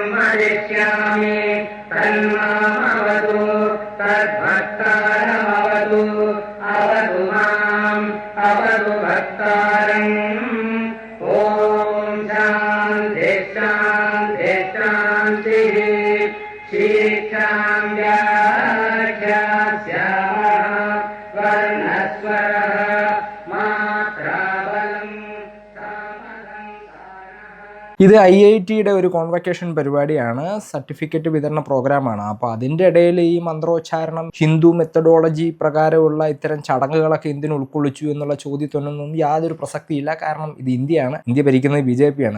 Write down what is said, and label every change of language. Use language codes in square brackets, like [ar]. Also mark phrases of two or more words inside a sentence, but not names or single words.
[sa] आदिश्यामि तन्मामवतु तद्भक्तारमवतु अवतु माम् अवतु भक्तारम् ॐ शान्ति शान्ति शान्तिः शीक्षां व्याख्यास्यामः वर्णस्वरः मात्राबलम् [ml] ഇത് IITയുടെ ഒരു കോൺവക്കേഷൻ പരിപാടിയാണ്, സർട്ടിഫിക്കറ്റ് വിതരണ പ്രോഗ്രാമാണ്. അപ്പോൾ അതിൻ്റെ ഇടയിൽ ഈ മന്ത്രോച്ചാരണം ഹിന്ദു മെത്തഡോളജി പ്രകാരമുള്ള ഇത്തരം ചടങ്ങുകളൊക്കെ എന്തിനു ഉൾക്കൊള്ളിച്ചു എന്നുള്ള ചോദ്യത്തിനൊന്നും യാതൊരു പ്രസക്തിയില്ല. കാരണം ഇത് ഇന്ത്യയാണ്, ഇന്ത്യ ഭരിക്കുന്നത് BJP ആണ്.